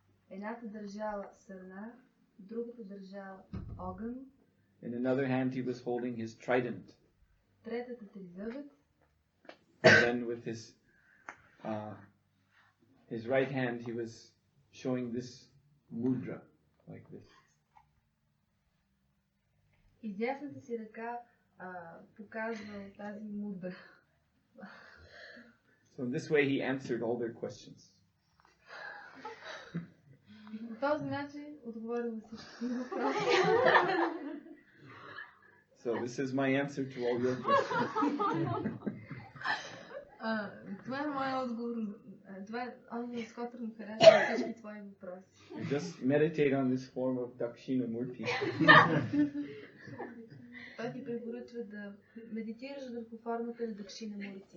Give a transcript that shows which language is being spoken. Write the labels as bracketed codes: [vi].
[bg] Едната държала сърна, другата държала огън. [en] In another hand he was holding his trident. [bg] Третата тризъбът. [en] And then with his right hand he was showing this mudra like this. [bg] Издясната си ръка показва тази мудра. [en] So in this way he answered all their questions. [bg] По този начин отговорил на всички въпроси. [en] So this is my answer to all your questions. [bg] Това е моят отговор. Това е отговор, с който Махараджа на всички твои въпроси. [en] Just meditate on this form of Dakshina Murti. [bg] Той ти препоръчва да медитираш върху формата на Дакшина Мурти.